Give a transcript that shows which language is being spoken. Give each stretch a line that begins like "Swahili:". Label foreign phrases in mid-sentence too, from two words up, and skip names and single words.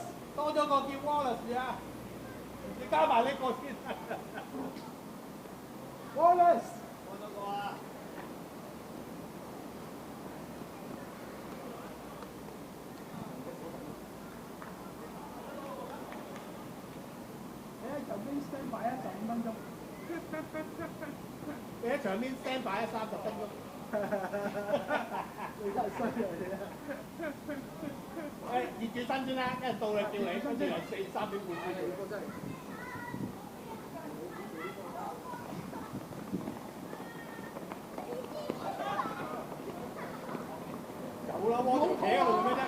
Cantonese: 多咗個叫 Wallace 啊！你加埋呢個先。 Wallace。多咗個啊！場邊
English: stand by
Cantonese: 15 分鐘，你喺場邊
English: stand by
Cantonese: 30 分鐘，你真係衰啊你啊！誒熱住身先啦，一人到啦叫你，跟住又3點半先。你個真係。走啦，窩住企喺度做咩啫？